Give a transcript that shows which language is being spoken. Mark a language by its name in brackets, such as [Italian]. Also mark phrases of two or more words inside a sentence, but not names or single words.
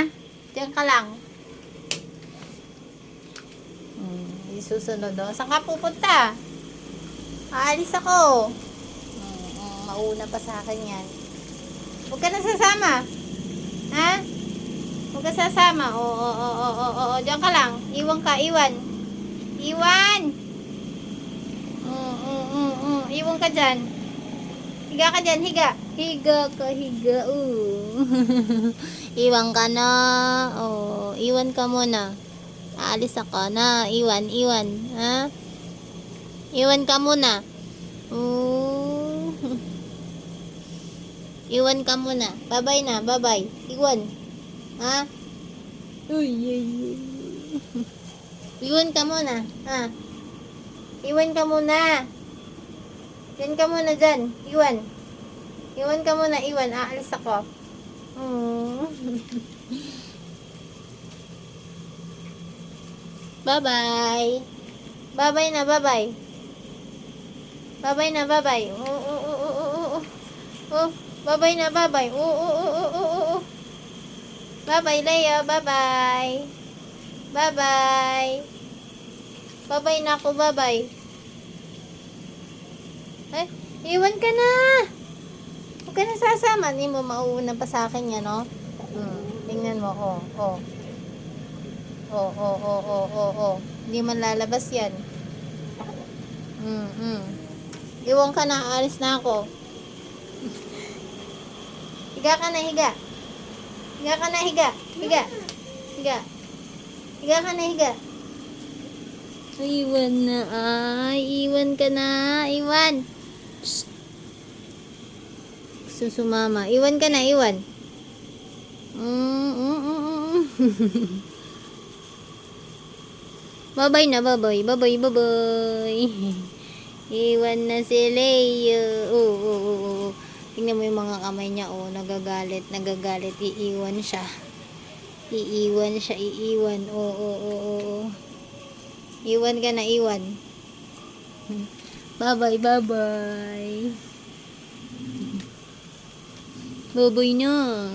[Filipino] Diyan ka lang. Isusunod, oh. Saan ka pupunta? Aalis ako. Mauna pa sa akin yan. Huwag ka na sasama. Ha? Huwag ka sasama. Oo. Diyan ka lang. Iwan ka, iwan. Iwan! Iwan ka dyan. Higa ka dyan, higa. Higa ka, higa. Iwan ka na. Iwan ka muna. Aalis ako na. Iwan. Ha? Iwan ka muna. Iwan ka muna. Bye-bye na, bye-bye. Iwan. Ha? Uy. Iwan ka muna. Ha? Iwan ka muna. Iwan ka muna dyan. Iwan. Iwan ka muna, iwan. Aalis ako. Bye-bye. Bye-bye na, bye-bye. Bye-bye na, bye-bye. Bye-bye na, bye-bye. Bye-bye, Leo. Bye-bye. Bye-bye. Bye-bye na ako, bye-bye. Ay, iwan ka na. Huwag ka na sasama. Hindi mo mauuna pa sa akin yan, no? Tingnan mo, Hindi man lalabas yan. Iwan ka na, alis na ako. Higa ka na, higa. Higa ka na, higa. Higa. Higa ka na, higa. Iwan na, iwan ka na, iwan. Psst. Gusto sumama. Iwan ka na, iwan. Bye-bye na, bye-bye. Bye-bye. Iwan na si Leo. Tingnan mo yung mga kamay niya, nagagalit. Iiwan siya. Iiwan. Iwan ka na, iwan. Bye-bye. Bye-bye na.